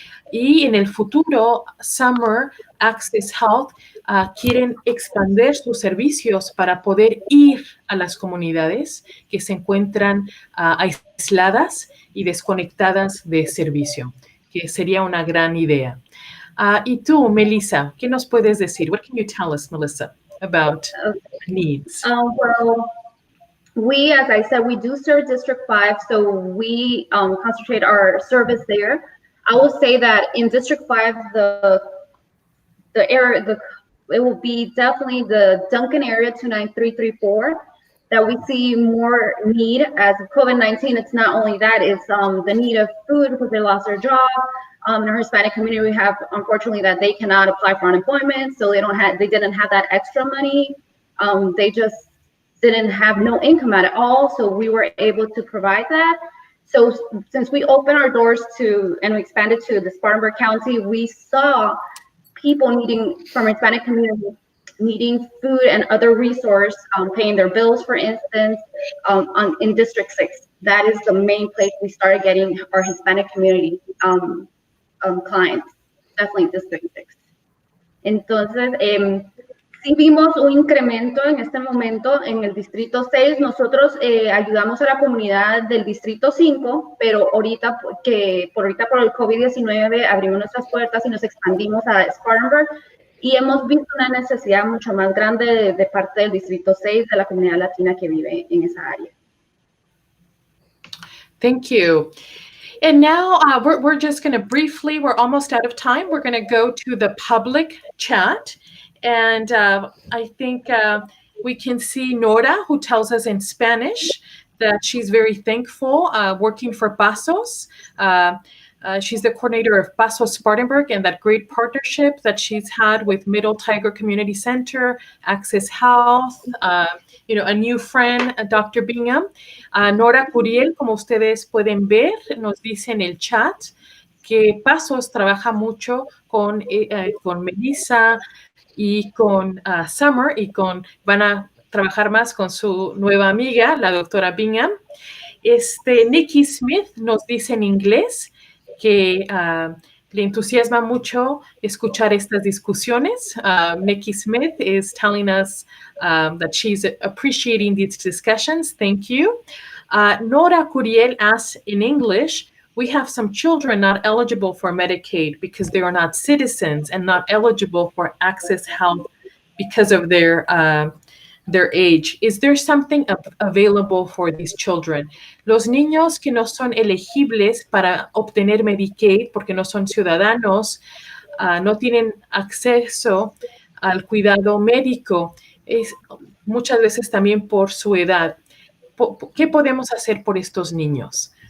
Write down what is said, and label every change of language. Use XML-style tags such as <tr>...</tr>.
<es>Y en el futuro, Summer, Access Health quieren expandir sus servicios para poder ir a las comunidades que se encuentran aisladas y desconectadas de servicio, que sería una gran idea. Y tú, Melissa, ¿qué nos puedes decir?</es> <en>What can you tell us, Melissa, about needs? Well, we, as I said, we do serve District 5, so we concentrate our service there. I will say that in District 5, it will be definitely the Duncan area 29334 that we see more need as of COVID-19. It's not only that, it's the need of food because they lost their job. In our Hispanic community, we have, unfortunately, that they cannot apply for unemployment, so they didn't have that extra money. They just didn't have no income at all, so we were able to provide that. So since we opened our doors and we expanded to the Spartanburg County, we saw people from Hispanic community needing food and other resource, paying their bills, for instance, in District 6. That is the main place we started getting our Hispanic community clients, definitely District 6.</en> <es>Entonces, sí vimos un incremento en este momento en el Distrito 6. Nosotros ayudamos a la comunidad del Distrito 5, pero ahorita por el COVID-19 abrimos nuestras puertas y nos expandimos a Spartanburg y hemos visto una necesidad mucho más grande de parte del Distrito 6 de la comunidad latina que vive en esa área.</es> <en>Thank you. And now we're just going to briefly, we're almost out of time. We're going to go to the public chat. And I think we can see Nora, who tells us in Spanish that she's very thankful working for Pasos. She's the coordinator of Paso Spartanburg and that great partnership that she's had with Middle Tiger Community Center, Access Health, a new friend, Dr. Bingham.</en> <es>Nora Curiel, como ustedes pueden ver, nos dice en el chat que Pasos trabaja mucho con Melissa y con Summer y van a trabajar más con su nueva amiga, la doctora Bingham. Nikki Smith nos dice en inglés que le entusiasma mucho escuchar estas discusiones.</es> <en>Nikki Smith is telling us that she's appreciating these discussions. Thank you. Nora Curiel asks in English, we have some children not eligible for Medicaid because they are not citizens and not eligible for Access Health because of their age. Is there something available for these children?</en> <es>Los niños que no son elegibles para obtener Medicaid porque no son ciudadanos, no tienen acceso al cuidado médico, muchas veces también por su edad. ¿Qué podemos hacer por estos niños?</es>